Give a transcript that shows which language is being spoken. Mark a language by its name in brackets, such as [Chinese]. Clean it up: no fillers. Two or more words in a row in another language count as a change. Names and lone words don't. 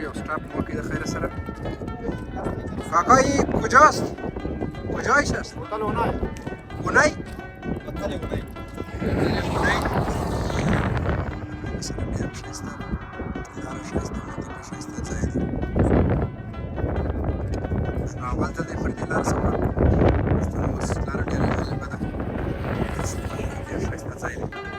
[Persian] خب موقعی خیر سره کاکایی کجاست؟ کجایش است؟ هتل اونای اونای؟ هتل اونای [Pashto] سره بیا شایسته لاره شایسته منطقه شایسته ځای دی نو اول ته دی پر دې لاره سفر پښتون اوس لاره ډېره غریبه ده ډېر ښایسته ځای دی